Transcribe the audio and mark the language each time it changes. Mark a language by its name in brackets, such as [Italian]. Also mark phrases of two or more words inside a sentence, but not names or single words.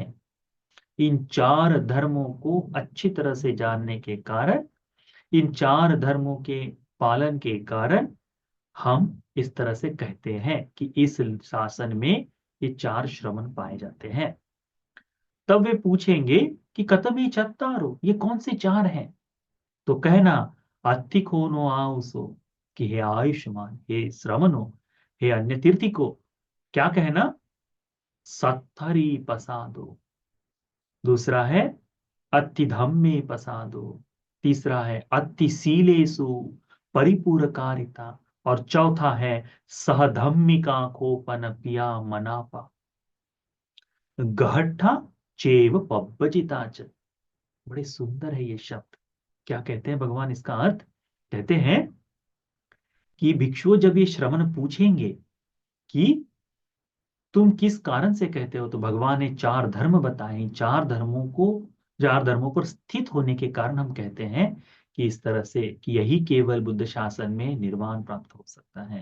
[Hindi] इन 4 धर्मों को अच्छी तरह से जानने के कारण, इन 4 धर्मों के पालन के कारण हम इस तरह से कहते हैं कि इस शासन में ये 4 श्रमण पाए जाते हैं। तब वे पूछेंगे कि [Pali] कतम ये चत्तारो, [Hindi] ये कौन से 4 हैं? तो कहना, [Pali] अत्थिको नो आउसो, [Hindi] कि हे आयुष्मान, हे श्रमणो, हे अन्य तीर्थी को। क्या कहना? [Pali] सत्थरी पसादो। [Hindi] दूसरा है [Pali] अति धम्मे पसादो। [Hindi] तीसरा है [Pali] अति शीलेषु परिपूरकारिता। [Hindi] और चौथा है [Pali] सहधम्मिका कोपन पिया मनापा गहट्ठा चेव पब्बजिता च। [Hindi] बड़े सुंदर है ये शब्द। क्या कहते हैं भगवान इसका अर्थ? कहते हैं कि भिक्षुओं जब ये श्रमण पूछेंगे कि तुम किस कारण से कहते हो, तो भगवान ने 4 धर्म बताए। 4 धर्मों पर स्थित होने के कारण हम कहते हैं कि इस तरह से, कि यही केवल बुद्ध शासन में निर्वाण प्राप्त हो सकता है।